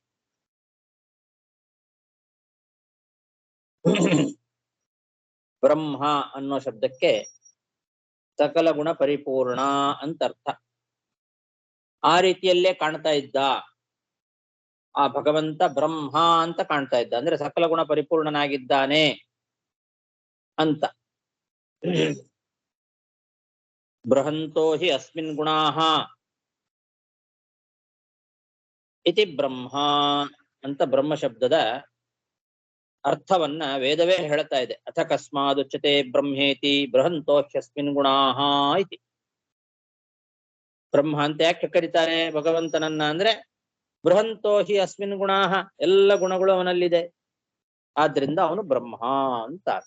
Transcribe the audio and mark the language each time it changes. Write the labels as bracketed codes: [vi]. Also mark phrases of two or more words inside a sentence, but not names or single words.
[kn] ಬ್ರಹ್ಮ ಅನ್ನೋ ಶಬ್ದಕ್ಕೆ ಸಕಲ ಗುಣ ಪರಿಪೂರ್ಣ ಅಂತ ಅರ್ಥ. ಆ ರೀತಿಯಲ್ಲೇ ಕಾಣ್ತಾ ಇದ್ದ ಆ ಭಗವಂತ ಬ್ರಹ್ಮ ಅಂತ ಕಾಣ್ತಾ ಇದ್ದ, ಅಂದ್ರೆ ಸಕಲ ಗುಣ ಪರಿಪೂರ್ಣನಾಗಿದ್ದಾನೆ ಅಂತ. [sa] ಬೃಹಂತೋ ಹಿ ಅಸ್ಮಿನ್ ಗುಣಾಃ ಇತಿ [kn] ಬ್ರಹ್ಮ ಅಂತ ಬ್ರಹ್ಮ ಶಬ್ದದ ಅರ್ಥವನ್ನ ವೇದವೇ ಹೇಳ್ತಾ ಇದೆ. [sa] ಅಥ ಕಸ್ಮಾದುಚ್ಯತೆ ಬ್ರಹ್ಮೇತಿ ಬೃಹಂತೋ ಹ್ಯಸ್ಮಿನ್ ಗುಣಾಃ ಇತಿ. [kn] ಬ್ರಹ್ಮ ಅಂತ ಯಾಕೆ ಕರೀತಾರೆ ಭಗವಂತನನ್ನ ಅಂದ್ರೆ [sa] ಬೃಹಂತೋ ಹಿ ಅಸ್ಮಿನ್ ಗುಣಾಃ, [kn] ಎಲ್ಲ ಗುಣಗಳು ಅವನಲ್ಲಿದೆ, ಆದ್ರಿಂದ ಅವನು ಬ್ರಹ್ಮ ಅಂತ.